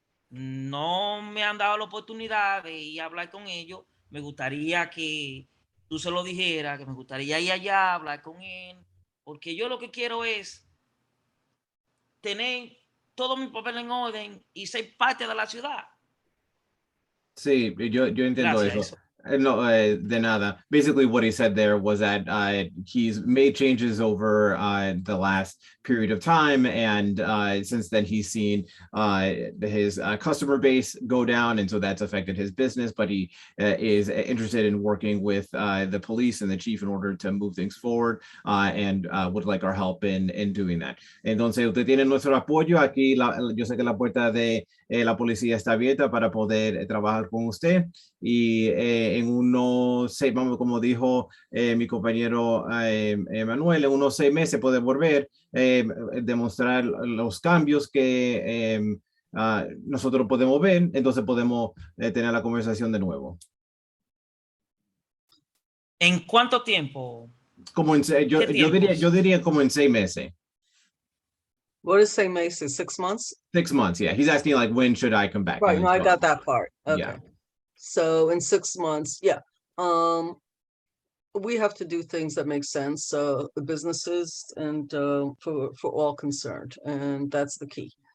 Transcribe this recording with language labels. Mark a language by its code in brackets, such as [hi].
[es] No me han dado la oportunidad de ir a hablar con ellos. Me gustaría que tú se lo dijeras, que me gustaría ir allá a hablar con él, porque yo lo que quiero es tener todo mi papel en orden y ser parte de la ciudad. Sí, yo entiendo Gracias, eso. eso. No, de nada. [en] Basically, what he said there was that he's made changes over the last period of time, and since then he's seen his customer base go down, and so that's affected his business. But he is interested in working with the police and the chief in order to move things forward, and would like our help in doing that. [es] Entonces, usted tiene nuestro apoyo aquí. Yo sé que la puerta de la policía está abierta para poder trabajar con usted. Y en unos 6, como dijo mi compañero Manuel, en unos 6 meses puede volver demostrar los cambios que nosotros podemos ver, entonces podemos tener la conversación de nuevo. ¿En cuánto tiempo? Como yo diría como en 6 meses. [en] What is 6 meses? 6 months? 6 months, yeah. He's asking like, when should I come back? Right, no, I got that part. Okay. Yeah. So in 6 months, yeah. We have to do things that make sense, the businesses and for all concerned, and that's the key.